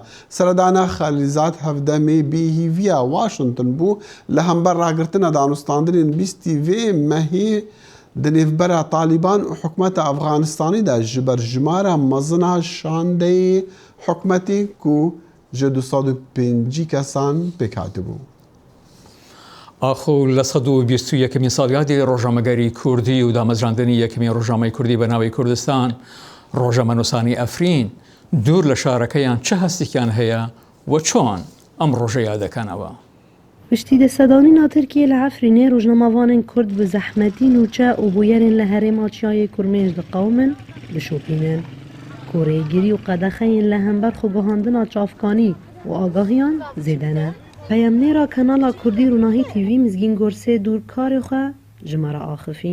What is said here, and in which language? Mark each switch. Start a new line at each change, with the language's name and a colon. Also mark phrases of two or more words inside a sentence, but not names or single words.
Kurdish: Seredana Xelîzad hevdemê bêhîviya Washington bû li hember ragirtina danûstandinên bîstî vê mehê di nêvbera Talîban û hikûmeta Efxanistanê de ji ber jimara mezina şandeyê hikûmetê ku ji 205 kesan pêk hatibû.
Central Kurdish: ئاخۆ لە 121 ساڵیادی ڕۆژنامەگەری کوردی و دامەزراندنی یەکەمی ڕۆژنامەی کوردی بە ناوی کوردستان ڕۆژەمەنووسانی ئەفرین دوور لە شارەکەیان چه هەستێکیان هەیە و چۆن ئەم ڕۆژە یادەکەنەوە.
Kurdish: پشتی دەسەدانینا ترکیە لە عەفرینێ ڕۆژنامەوانên کورد bi zehmetî nûçe û bûyerên li herêma Çiyayê Kurmêj diqewmin dişopînin. Korêgirî û qedexeyên li hember xweguhandina çavkanî û agahiyan zêde ne. Peyemnêra Kanala Kurdî Rûnahî TV Mizgîn Gorsê dûrkarê xwe ji me re axifî.